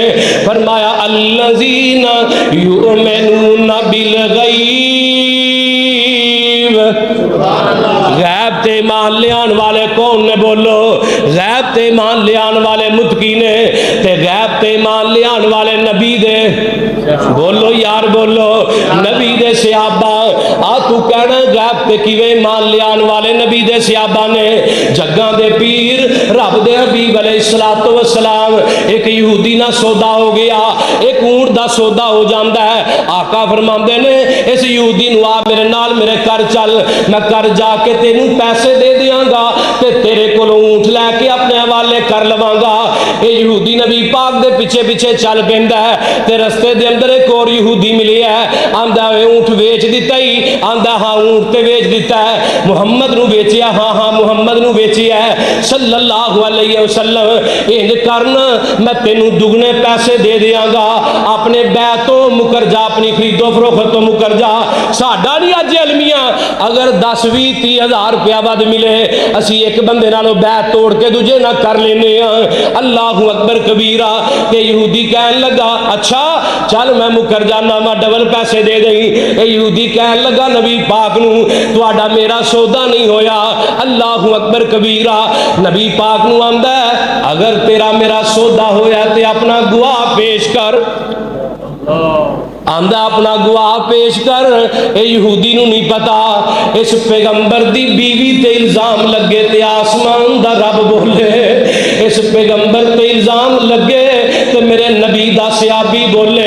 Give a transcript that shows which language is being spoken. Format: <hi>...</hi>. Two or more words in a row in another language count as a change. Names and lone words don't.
<pa>فرمایا</pa> <ar>الذین یؤمنون بالغیب،</ar> <pa>غیب تے ایمان لے آن والے کون نے؟ بولو غیب تے ایمان لے آن والے متقی نے، تے غیب تے ایمان لے آن والے نبی دے، بولو یار بولو نبی دے صحابہ۔ آ تو کہنا غیب پے کِویں ایمان لیان والے نبی دے صحابہ نے جگاں دے پیر رب دے حبیب</pa> <ar>علیہ الصلاۃ والسلام</ar> <pa>ایک یہودی نا سودا ہو گیا، ایک اونٹ دا سودا ہو جاتا ہے. آقا فرماندے نے اس یہودی نوں آ میرے نال میرے گھر چل، میں گھر جا کے تینوں پیسے دے دیانگا تے تیرے کولوں اونٹ لے کے اپنے حوالے کر لوانگا. یہ یہودی نبی پاک دے پچھے پچھے چل پیندا ہے تے رستے دے اندر ایک اور یہودی ملے ہے، آندا ہے اونٹ بیچ دتا ہی، آندا ہاں اونٹ تے بیچ دتا ہے، محمد نوں بیچیا، ہاں ہاں محمد نوں بیچیا ہے</pa> <ar>صلى الله عليه وسلم.</ar> <pa>اینج کرن میں تینوں دگنے پیسے دے دیانگا، اپنے بیع تو مکر جا، اپنی خرید و فروخت تو مکر جا. ساڈا نہیں اج المیہ اگر 10-20-30 ہزار روپیہ ودھ ملے اسی ایک بندے نالوں بیع توڑ کے دوجے نا کر لینے ہیں.</pa> <ar>الله أكبر كبيرا.</ar> <pa>تے یہودی کہن لگا اچھا چل میں مکر جانا، میں ڈبل پیسے دے دئی. یہودی کہن لگا نبی پاک نوں تہاڈا میرا سودا نہیں ہویا.</pa> <ar>الله أكبر كبيرا.</ar> <pa>نبی پاک نوں آندا ہے اگر تیرا میرا سودا ہویا تے اپنا گواہ پیش کر، آندا اپنا گواہ پیش کر. اے یہودی نوں نہیں پتا اس پیغمبر دی بیوی تے الزام لگے تے اسمان دا رب بولے، اس پیغمبر تے الزام لگے تے میرے نبی دا صحابی بولے.</pa>